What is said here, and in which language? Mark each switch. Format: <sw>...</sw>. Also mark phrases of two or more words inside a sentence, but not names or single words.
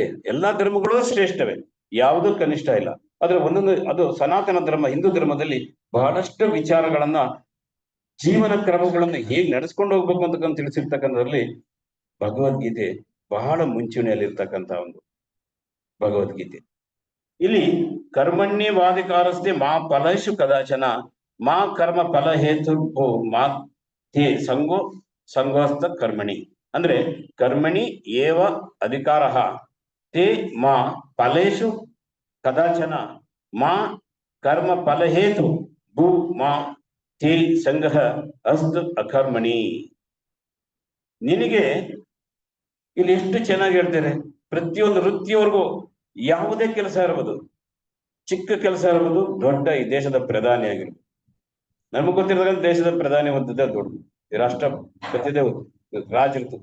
<kn>ಎಲ್ಲಾ ಧರ್ಮಗಳು ಶ್ರೇಷ್ಠವೇ, ಯಾವುದೂ ಕನಿಷ್ಠ ಇಲ್ಲ. ಆದ್ರೆ ಅದು ಸನಾತನ ಧರ್ಮ, ಹಿಂದೂ ಧರ್ಮದಲ್ಲಿ ಬಹಳಷ್ಟು ವಿಚಾರಗಳನ್ನ, ಜೀವನ ಕ್ರಮಗಳನ್ನು ಹೇಗೆ ನಡೆಸ್ಕೊಂಡು ಹೋಗ್ಬೇಕು ಅಂತಕ್ಕಂಥ ತಿಳಿಸಿರ್ತಕ್ಕಂಥದ್ರಲ್ಲಿ ಭಗವದ್ಗೀತೆ ಬಹಳ ಮುಂಚೂಣಿಯಲ್ಲಿರ್ತಕ್ಕಂಥ ಒಂದು ಭಗವದ್ಗೀತೆ.</kn> <sa>ಇಲ್ಲಿ ಕರ್ಮಣ್ಯವಾಧಿಕಾರಸ್ಥೆ ಮಾ ಫಲೇಷು ಕದಾಚನ ಮಾ ಕರ್ಮ ಫಲ ಹೇತು ಮಾ ತೇ ಸಂಗೋಸ್ತ ಕರ್ಮಣಿ. ಅಂದ್ರೆ ಕರ್ಮಣಿ ಏವ ಅಧಿಕಾರ ತೇ ಮಾ ಫಲೇಷು ಕದಾಚನ ಮಾ ಕರ್ಮ ಫಲ ಹೇತು ಭೂ ಮಾ ತೇ ಸಂಘ ಅಸ್ತು ಅಕರ್ಮಣಿ.</sa> <kn>ನಿನಗೆ ಇಲ್ಲಿ ಎಷ್ಟು ಚೆನ್ನಾಗಿ ಹೇಳ್ತಾರೆ. ಪ್ರತಿಯೊಂದು ವೃತ್ತಿಯವರೆಗೂ ಯಾವುದೇ ಕೆಲಸ ಇರ್ಬೋದು, ಚಿಕ್ಕ ಕೆಲಸ ಇರ್ಬೋದು, ದೊಡ್ಡ ಈ ದೇಶದ ಪ್ರಧಾನಿ ಆಗಿರ್ಬೋದು. ನಮಗ್ ಗೊತ್ತಿರೋದ್ರಲ್ಲಿ ದೇಶದ ಪ್ರಧಾನಿ ಹೊಂದಿದ್ದೆ ದೊಡ್ಡದು, ರಾಷ್ಟ್ರಪತಿದೇ ರಾಜರಿತು.</kn>